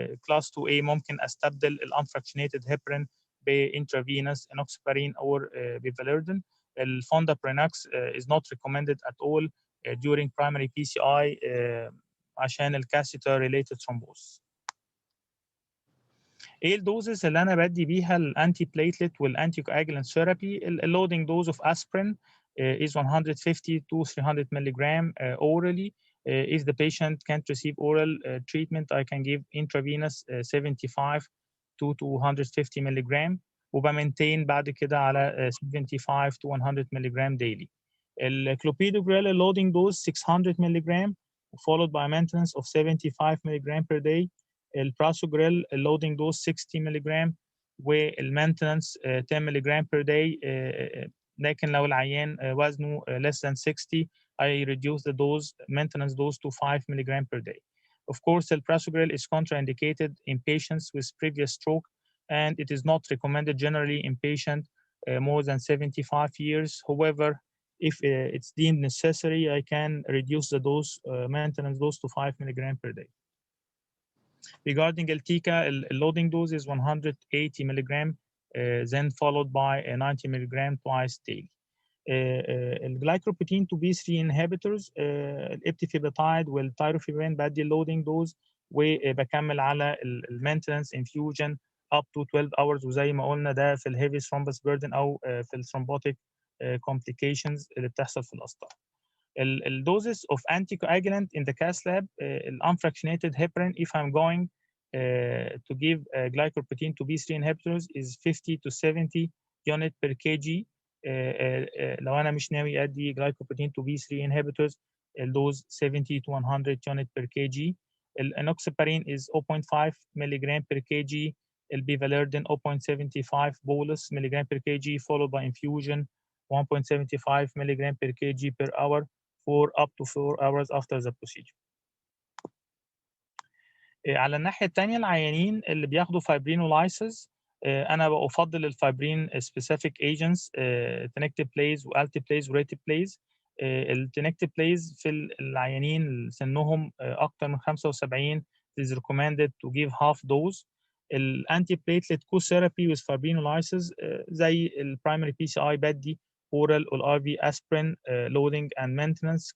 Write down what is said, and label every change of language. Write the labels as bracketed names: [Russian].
[English] class 2A [Arabic] ممكن أستبدل ال [English] unfractionated heparin بintravenous enoxaparin or bivalirudin. Fondaprinox is not recommended at all during primary PCI عشان الكاسيتر related thrombosis. [Arabic] ايه الدوزز اللي انا بدي بيها الانتي بليتلت والانتي كواجولانت ثيرابي؟ [English] اللودنج dose of aspirin is 150 to 300 milligram orally. If the patient can't receive oral treatment, I can give intravenous 75 to 250 milligram [Arabic] وبمينتين بعد كده [English] على 75 to 100 milligram daily. الكلوبيدوجريل اللودنج dose 600 milligram followed by maintenance of 75 milligram per day. البراسوجريل اللودنج دوز 60 milligram والمينتنس 10 milligram per day. [Arabic] لكن لو العيان وزنه [English] less than 60 I reduce the dose maintenance dose to 5 milligram per day. Of course, the prasugrel is contraindicated in patients with previous stroke, and it is not recommended generally in patients more than 75 years. However, if it's deemed necessary, I can reduce the dose, maintenance dose to 5 milligram per day. Regarding Elticca, the loading dose is 180 milligram, then followed by a 90 milligram twice daily. [Arabic] الجلايكوبروتين 2B3 inhibitors الابتيفيباتايد والتايروفيبرين بدي اللودنج دوز وبكمل على المينتنس انفيوجن [English] up to 12 hours، [Arabic] وزي ما قلنا ده في الهيفي ثرومبس بيردن او في الثرومبوتيك complications اللي بتحصل في القسطره. [English] الدوزز of anticoagulant in the cath lab unfractionated heparin if I'm going to give glycoprotein 2B3 inhibitors is 50 to 70 unit per kg. [Arabic] لو انا مش ناوي ادي [English] glycoprotein 2B3 inhibitors الدوز 70 to 100 unit per kg. الانوكسابارين is 0.5 milligram per kg. البيفاليردين 0.75 bolus milligram per kg followed by infusion 1.75 milligram per kg per hour for up to 4 hours after the procedure. [Arabic] على الناحية الثانية العيانين اللي بياخدوا fibrinolysis أنا بفضل الفايبرين specific agents tenecteplase والتيبليز وريتيبليز. التنكتبليز في العيانين سنهم أكتر من [English] 75 is recommended to give half dose. الانتي platelet co-therapy with fibrinolysis زي البرايمري PCI بدي oral or IV aspirin loading and maintenance.